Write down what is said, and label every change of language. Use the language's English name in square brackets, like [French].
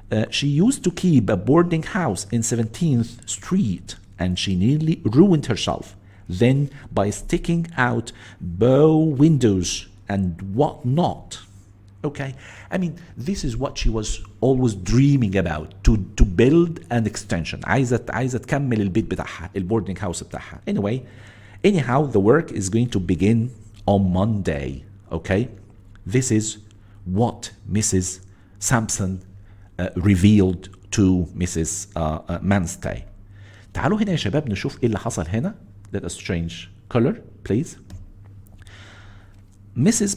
[English] She used to keep a boarding house in 17th Street, and she nearly ruined herself. Then by sticking out bow windows and whatnot. Okay, I mean, this is what she was always dreaming about, to build an extension. [Arabic] عايزة تكمل البيت بتاعها, البوردنج هاوس بتاعها. [English] Anyhow, the work is going to begin on Monday. Okay, this is what Mrs. Sampson revealed to Mrs. [Arabic] Manstey. تعالوا هنا يا شباب نشوف ايه اللي حصل هنا. [English] Let us change color, please. Mrs.